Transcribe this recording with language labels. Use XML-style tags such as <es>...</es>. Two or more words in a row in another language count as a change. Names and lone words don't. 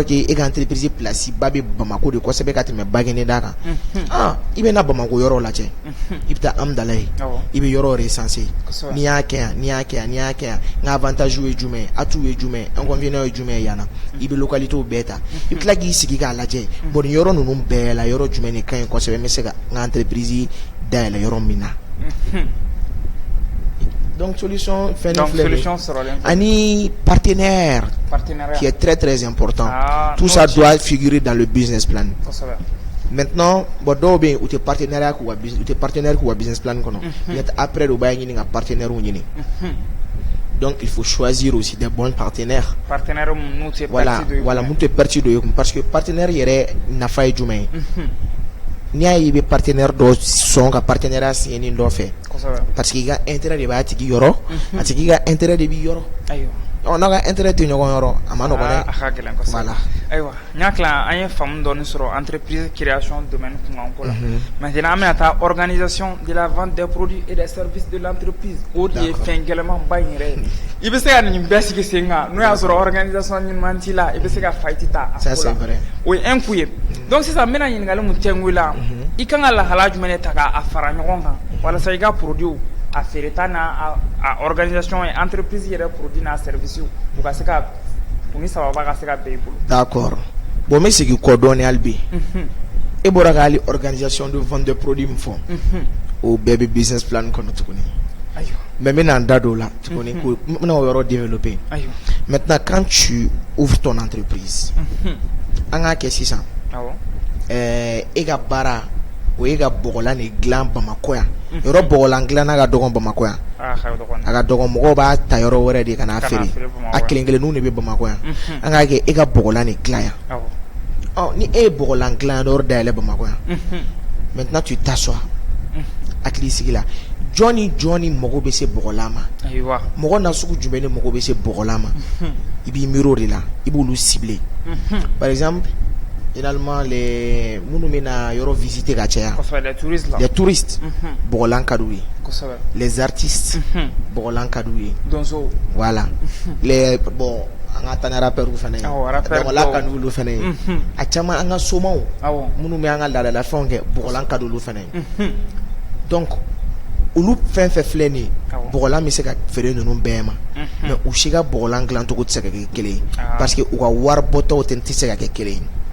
<bm>que e ka</bm> <fr>entreprise place</fr> <bm>ba bɛ Bamako de kosɛbɛ ka tɛmɛ Bagineda kan i bɛ na Bamako yɔrɔ lajɛ i bɛ taa Amdala ye i bɛ yɔrɔ recenser n'i y'a kɛ yan n ka avantage ye jumɛn ye atout ye jumɛn ye inconvénient ye jumɛn ye yan na i bɛ localité bɛɛ ta i bɛ tila k'i sigi k'a lajɛ bon nin yɔrɔ ninnu bɛɛ la yɔrɔ jumɛn de ka ɲi kosɛbɛ n bɛ se ka n ka entreprise dayɛlɛ yɔrɔ min na.</bm> <fr>Donc solution</fr> <bm>ani</bm> <fr>partenaire qui est très très important. Tout ça doit figurer dans le business plan.</fr> <bm>Maintenant dɔw bɛ yen u tɛ partenaire k'u ka</bm> <en>business plan</en> <bm>kɔnɔ après u b'a ɲini ka partenaire ɲini.</bm> <fr>Donc il faut choisir aussi des bons partenaires.</fr> <bm>Voilà mun tɛ parti dɔ ye</bm> <fr>parce que partenaire</fr> <bm>yɛrɛ nafa ye jumɛn ye. N'i y'a ye i bɛ partenaire dɔ sɔn ka</bm> <fr>partenariat signer</fr> <bm>ni dɔ fɛ</bm> <fr>parce que</fr> <bm>i ka intérêt de b'a tigi yɔrɔ a tigi ka intérêt de b'i yɔrɔ n'a ka intérêt tɛ ɲɔgɔn yɔrɔ a ma nɔgɔn dɛ. A ka gɛlɛn kosɛbɛ. Voilà. Ayiwa n y'a tila an ye faamu dɔɔni sɔrɔ</bm> <fr>entreprise création</fr> <bm>domaine kunkanko la maintenant an bɛna taa</bm> <fr>organisation de la vente des produits et des services de</fr> <bm>l'entreprise o de ye fɛn gɛlɛmanba in yɛrɛ ye i bɛ se ka nin bɛɛ sigi sen kan n'o y'a sɔrɔ organisation ɲuman t'i la i bɛ se ka faillite ta a ko la o ye</bm> <fr>un coup</fr> <bm>ye donc sisan n bɛna ɲininkali mun tɛngu i la i kan ka lahala jumɛn de ta k'a fara ɲɔgɔn kan walasa i ka produit a feereta n'a a</bm> <fr>organisation et entreprise</fr> <bm>yɛrɛ produit n'a service u ka se ka u ni sababa ka se ka bɛn i bolo.</bm> <fr>D'accord.</fr> <bm>Bon n bɛ segin kɔ dɔɔni hali bi e bɔra ka hali</bm> <fr>organisation de vente de produits</fr> <bm>min fɔ o bɛɛ bɛ</bm> <en>business plan</en> <bm>kɔnɔ tuguni mais n bɛna n da don o la tuguni ko n bɛna o yɔrɔ développer.</bm> <fr>Maintenant quand tu ouvres ton entreprise</fr> <bm>an k'a kɛ sisan e ka baara o ye ka bɔgɔlan de dilan Bamakɔ yan yɔrɔ bɔgɔlan dilanna ka dɔgɔn Bamakɔ yan a ka dɔgɔn mɔgɔw b'a ta yɔrɔ wɛrɛ de ka n'a feere a kelen kelenninw de bɛ Bamakɔ yan an k'a kɛ e ka bɔgɔlan de dilan yan ni e ye bɔgɔlan dilan yɔrɔ dayɛlɛ Bamakɔ yan</bm> <fr>maintenant tu t'assois</fr> <bm>hakili sigi la jɔn mago bɛ se bɔgɔlan ma mɔgɔ na sugu jumɛn de mago bɛ se bɔgɔlan ma i b'i miiri o de la i b'olu cibler</bm> <fr>par exemple généralement les</fr> <bm>minnu bɛna yɔrɔ visiter ka caya</bm> <fr>les touristes</fr> <bm>bɔgɔlan ka d'u ye</bm> <fr>les artistes</fr> <bm>bɔgɔlan ka d'u ye</bm> <fr>voilà les</fr> <bm>bon an ka taa ni rappeurs fana ye dɔnkɔla ka d'olu fana ye a caman an ka somaw minnu bɛ an ka laadalafɛnw kɛ bɔgɔlan ka d'olu fana ye donc olu fɛn fɛn filɛ nin ye bɔgɔlan bɛ se ka feere ninnu bɛɛ ma mais u si ka bɔgɔlan dilancogo tɛ se ka kɛ kelen ye parce que u ka wari bɔtaw tɛ se ka kɛ kelen ye.</bm>